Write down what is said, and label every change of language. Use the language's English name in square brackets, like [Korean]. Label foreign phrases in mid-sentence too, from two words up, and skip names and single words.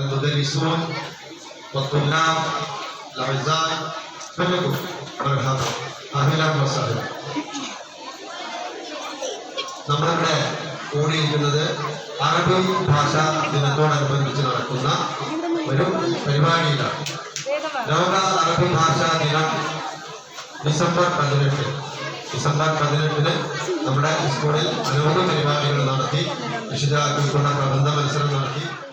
[Arabic] المدرسون والطلاب الأعزاء كلكم على الهضر أهلا وسهلا. [Malayalam] നമ്മളിവിടെ കൂടിയിരിക്കുന്നത് അറബി ഭാഷാ ദിനത്തോടനുബന്ധിച്ച് നടക്കുന്ന ഒരു പരിപാടിയിലാണ്. ലോക അറബി ഭാഷാ ദിനം ഡിസംബർ 18 നമ്മുടെ സ്കൂളിൽ അനവധി പരിപാടികൾ നടത്തി രക്ഷിതാക്കൾക്കുള്ള പ്രബന്ധ മത്സരം നടത്തി.